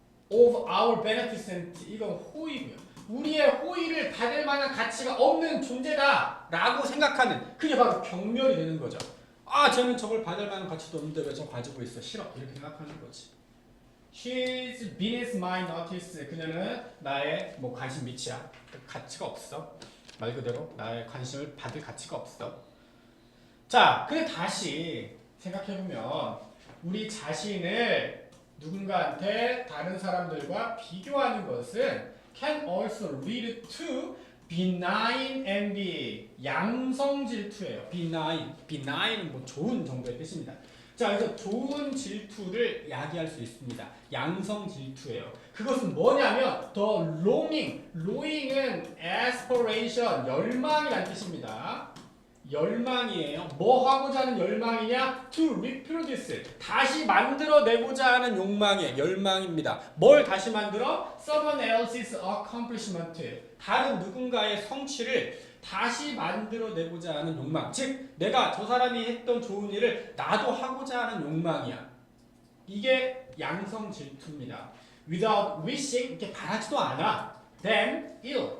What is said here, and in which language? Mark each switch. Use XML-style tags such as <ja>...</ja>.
<en>Of our benefits and</en> <ko>이건 호의고요. 우리의 호의를 받을 만한 가치가 없는 존재다라고 생각하는 그게 바로 경멸이 되는 거죠. 아, 쟤는 저걸 받을 만한 가치도 없는데 왜 저 가지고 있어? 싫어. 이렇게 생각하는 거지.</ko> <en>She's beneath my notice.</en> <ko>그녀는 나의 관심 밑이야. 가치가 없어. 말 그대로 나의 관심을 받을 가치가 없어. 자, 근데 다시 생각해보면 우리 자신을 누군가한테 다른 사람들과 비교하는 것은</ko> <en>can also lead to benign envy.</en> <ko>양성 질투예요. benign 좋은 정도의 뜻입니다. 자, 그래서 좋은 질투를 야기할 수 있습니다. 양성 질투예요. 그것은 뭐냐면 the longing은 aspiration, 열망이라는 뜻입니다. 열망이에요. 뭐 하고자 하는 열망이냐?</ko> <en>To reproduce.</en> <ko>다시 만들어내고자 하는 욕망의 열망입니다. 뭘 다시 만들어?</ko> <en>Someone else's accomplishment.</en> <ko>다른 누군가의 성취를 다시 만들어내고자 하는 욕망. 즉 내가 저 사람이 했던 좋은 일을 나도 하고자 하는 욕망이야. 이게 양성 질투입니다.</ko> <en>Without wishing,</en> <ko>이렇게 바라지도 않아.</ko> <en>Then ill.</en>